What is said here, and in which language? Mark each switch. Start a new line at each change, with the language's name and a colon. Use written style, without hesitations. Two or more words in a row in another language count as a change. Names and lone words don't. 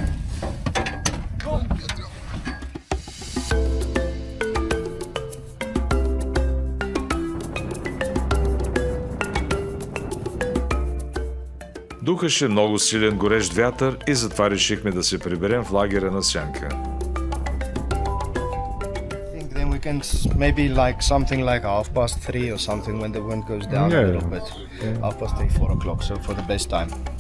Bulgarian: Духаше много силен горещ вятър и затова решихме да се приберем в лагера на Сянка.
English: Then we can maybe like something like 3:30 or something when the wind goes down a little bit. 3:30, 4 o'clock, so for the best time.